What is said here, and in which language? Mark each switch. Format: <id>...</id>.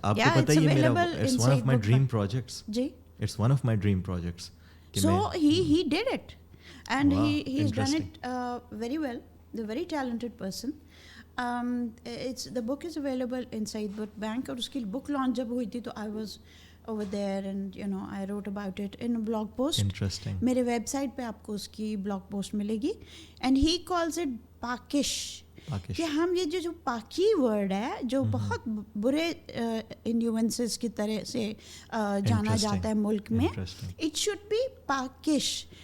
<ur>آپ کو پتہ ہے یہ میرا,</ur> <en>it's one of my dream projects.</en> <ur>جی,</ur> <en>it's one of my dream projects. So he did it and he's done it very well. The very talented person. The book is available inside Book Bank,</en> <ur>اور اس کی بک launch جب ہوئی تھی تو</ur> <en>I was over there and I wrote about it in a blog post. Interesting.</en> <ur>میرے web site پہ آپ کو اس کی بلاگ پوسٹ ملے گی.</ur> <en>And he calls it</en> <ur>پاکش, کہ ہم یہ جو پاکی ورڈ ہے جو بہت برے انفلوئنسز کی طرح سے جانا جاتا ہے ملک میں,</ur> <en>it should be</en> <ur>پاکش.</ur>